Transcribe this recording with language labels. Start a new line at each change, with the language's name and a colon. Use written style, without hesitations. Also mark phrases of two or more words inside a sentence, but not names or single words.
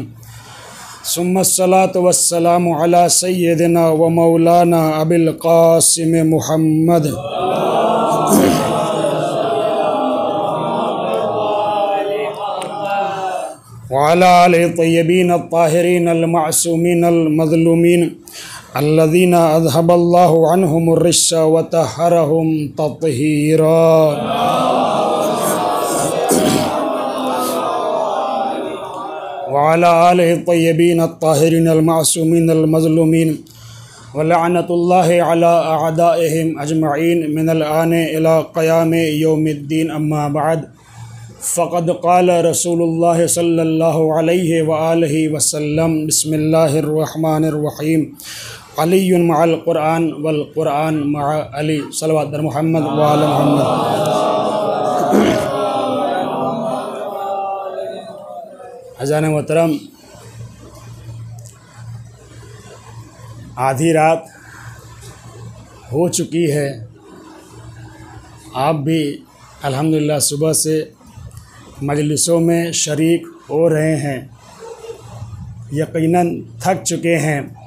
Arabic: ثم الصلاة والسلام على سيدنا ومولانا أبي القاسم محمد وعلى آله الطيبين الطاهرين المعصومين المظلومين الذين أذهب الله عنهم الرجس وطهرهم تطهيرا. وعلى آله الطيبين الطاهرين المعصومين المظلومين ولعنة الله على أعدائهم أجمعين من الآن إلى قيام يوم الدين. أما بعد فقد قال رسول الله صلى الله عليه وآله وسلم. بسم الله الرحمن الرحيم. علي مع القرآن والقرآن مع علي. صلى الله عليه محمد وآل محمد.
Urdu: اذان محترم، آدھی رات ہو چکی ہے. آپ بھی الحمدللہ صبح سے مجلسوں میں شریک ہو رہے ہیں، یقیناً تھک چکے ہیں.